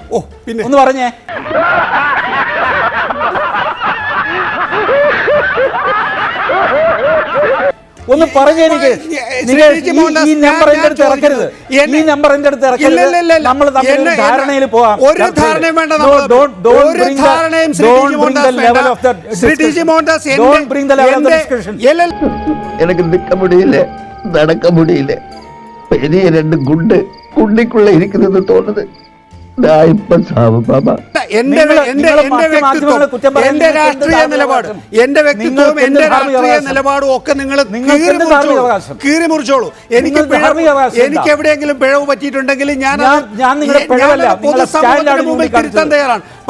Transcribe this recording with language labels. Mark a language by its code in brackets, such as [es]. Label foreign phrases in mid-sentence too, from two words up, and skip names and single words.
[ml] ഒന്ന് പറഞ്ഞേ. ഒന്ന് പറഞ്ഞേ എനിക്ക്. ഈ നമ്പർ എന്റെ അടുത്ത് ഇറക്കരുത്. ഈ നമ്പർ എന്റെ അടുത്ത് ഇറക്കരുത്. നമ്മൾ തമ്മിൽ ധാരണയിൽ പോവാം. [ta] எனக்கு நிக்க முடியல, நடக்க முடியல. பெரிய ரெண்டு குண்டிக்குள்ள இருக்கிறது தோணுது. [ml] എന്റെ രാഷ്ട്രീയ നിലപാട്, എന്റെ വ്യക്തിത്വവും എന്റെ രാഷ്ട്രീയ നിലപാടും ഒക്കെ നിങ്ങൾ കീറി മുറിച്ചോളൂ. എനിക്ക് എവിടെയെങ്കിലും പിഴവ് പറ്റിയിട്ടുണ്ടെങ്കിൽ ഞാൻ പൊതുസമൂഹത്തിന് മുമ്പിൽ തിരുത്താൻ തയ്യാറാണ്.